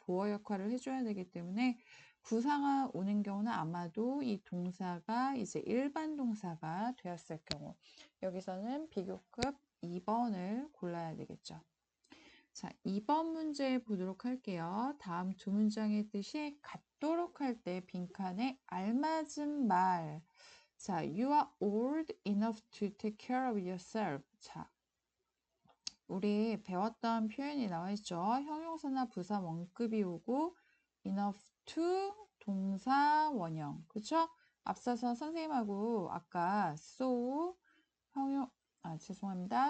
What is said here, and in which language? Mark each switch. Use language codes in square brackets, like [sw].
[ko] 보어 역할을 해줘야 되기 때문에 부사가 오는 경우는 아마도 이 동사가 이제 일반 동사가 되었을 경우 여기서는 비교급 2번을 골라야 되겠죠. 자, 2번 문제 보도록 할게요. 다음 두 문장의 뜻이 같도록 할 때 빈칸에 알맞은 말. [en] 자, you are old enough to take care of yourself. [ko] 자, 우리 배웠던 표현이 나와 있죠. 형용사나 부사 원급이 오고 enough to 동사 원형. 그쵸? 앞서서 선생님하고 아까 so 죄송합니다.